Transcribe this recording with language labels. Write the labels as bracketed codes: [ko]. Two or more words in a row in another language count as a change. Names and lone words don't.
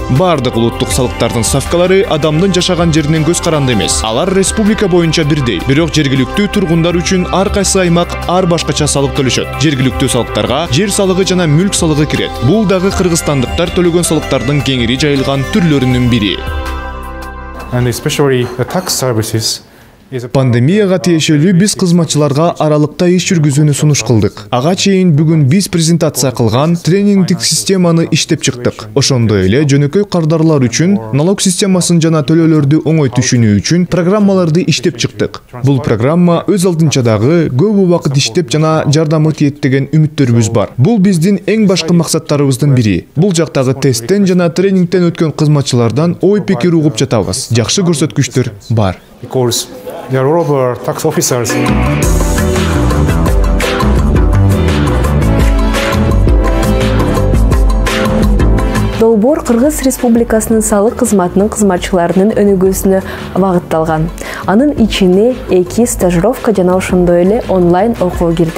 [ky] Бардык улуттук салыктардын ставкалары адамдын жашаган жеринен көз каранды эмес. Алар республика боюнча бирдей. Бирок жергиликтүү тургундар үчүн ар кайсы аймак ар башкача салык төлөшөт. Жергиликтүү салыктарга жер салыгы жана мүлк салыгы кирет. Бул дагы кыргызстандыктар төлөгөн салыктардын кеңири жайылган түрлөрүнүн бири. [en] And especially the tax services. [ky] Пандемияга тиешелүү биз кызматчыларга аралыкта иш жүргүзүүнү сунуш кылдык. Ага чейин бүгүн биз презентация кылган тренингдик системаны иштеп чыктык. Ошондой эле жөнөкөй кардарлар үчүн налог системасын жана төлөөлөрдү оңой түшүнүү үчүн программаларды иштеп чыктык. Бул программа өз алдынча дагы көп убакыт иштеп жана жардамы тиет деген үмүттөрүбүз бар. Бул биздин эң башкы максаттарыбыздын бири. Бул жактагы тесттен жана тренингден өткөн кызматчылардан ой пикир угуп жатабыз. Жакшы көрсөткүчтөр бар. [en] Because they are all over tax officers. [ky] Долбоор Кыргыз Республикасынын салык кызматынын кызматчыларынын өнүгүүсүнө багытталган. Анын ичине 2 стажировка жана ошондой эле онлайн окуу кирди.